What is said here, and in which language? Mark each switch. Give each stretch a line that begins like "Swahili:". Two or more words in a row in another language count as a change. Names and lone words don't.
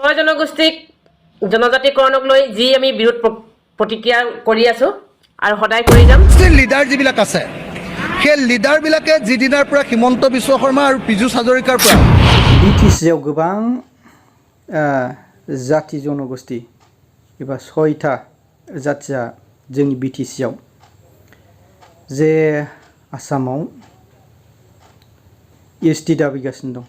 Assamese: ছয় জনগোষ্ঠীক জনজাতিকৰণক লৈ যি আমি বিৰোধ প্ৰতিক্ৰিয়া কৰি আছো আৰু সদায় কৰি যাম। লিডাৰ যিবিলাক আছে সেই লিডাৰবিলাকে যিদিনাৰ পৰা হিমন্ত বিশ্ব শৰ্মা আৰু পিজুষ হাজৰিকাৰ পৰা
Bodo: BTCआव गोबां जाति जनगोष्ठी एबा 6टा जातिया जोंनि BTCआव जे आसामाव ST दाबिगासिनो दं।